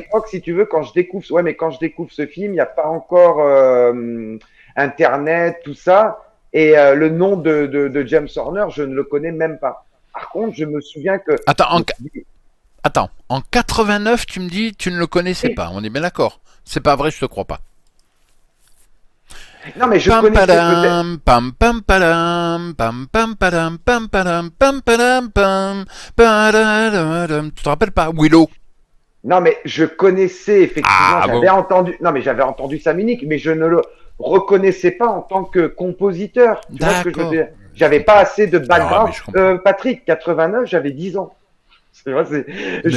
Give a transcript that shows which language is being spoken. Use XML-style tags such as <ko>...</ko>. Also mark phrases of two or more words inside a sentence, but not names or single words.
<fr>l'époque, si tu veux, quand je découvre ce film, il n'y a pas encore Internet, tout ça. Et le nom de James Horner, je ne le connais même pas. Par contre, je me souviens que, Attends. je me suis dit, Attends. En 89, tu me dis, tu ne le connaissais oui. pas. On est bien d'accord. C'est pas vrai, je te crois pas. Non, mais je Pam connaissais peut-être. padam, pam padam, pam padam, pam padam, pam padam. Tu te rappelles pas Willow? Non, mais je connaissais effectivement, Ah bon. j'avais entendu sa musique, mais je ne le reconnaissais pas en tant que compositeur. Tu vois ce que je veux D'accord. dire? J'avais pas assez de Non, mais background. je comprends. Patrick, 89, j'avais 10 ans. C'est vrai, je</fr>